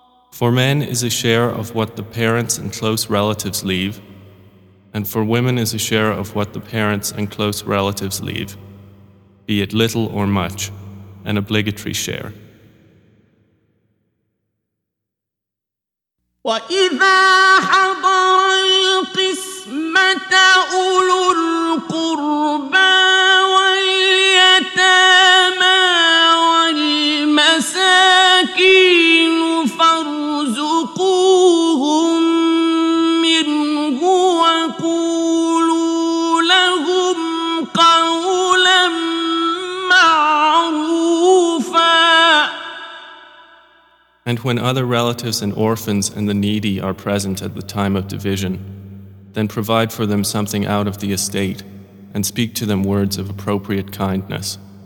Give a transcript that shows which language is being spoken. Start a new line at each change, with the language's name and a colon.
English: For men is a share of what the parents and close relatives leave, and for women is a share of what the parents and close relatives leave, be it little or much, an obligatory share.
Arabic: وإذا حضر القسمة أولو القربى واليتامى والمساكين فارزقوهم منه وقولوا لهم قولا معروفا.
English: And when other relatives and orphans and the needy are present at the time of division, then provide for them something out of the estate, and speak to them words of appropriate kindness.